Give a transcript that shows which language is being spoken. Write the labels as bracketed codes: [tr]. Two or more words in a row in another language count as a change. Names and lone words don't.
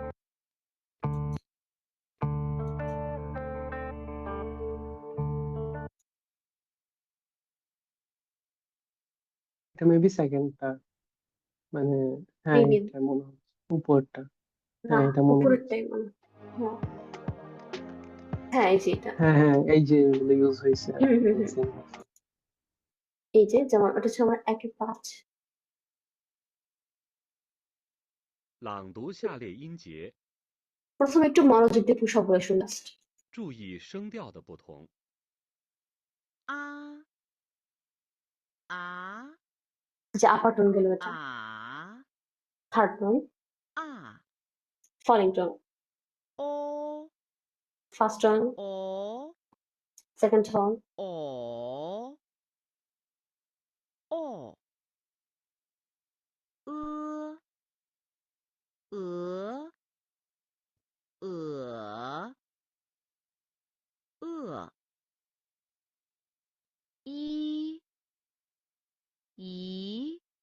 [bn] এটা মেবি সেকেন্ডটা, মানে হ্যাঁ মেবি এটা মনে হচ্ছে উপরটা। না, হ্যাঁ এটা মনে হচ্ছে। উপরেরটাই মনে হয়। হ্যাঁ হ্যাঁ, এই যে এটা। হ্যাঁ হ্যাঁ, এই যে এগুলো ইউজ হয়েছে আর হুম হুম কি, হুম same। এই যে যেমন ওটা হচ্ছে আমার 1 5। [zh] 朗读下列音节， [bn] প্রথমে একটু মনোযোগ দিয়ে পুরো সবগুলো শুনে লাস্ট। [zh] 注意声调的不同。啊啊 [bn] যে [en] upper tone [bn] গেল এটা, [zh] 啊 [en] third tone, [zh] 啊 [en] falling tone, [zh] 哦 [en] first tone, [zh] 哦 [en] second tone, [zh] 哦哦鹅鹅鹅一一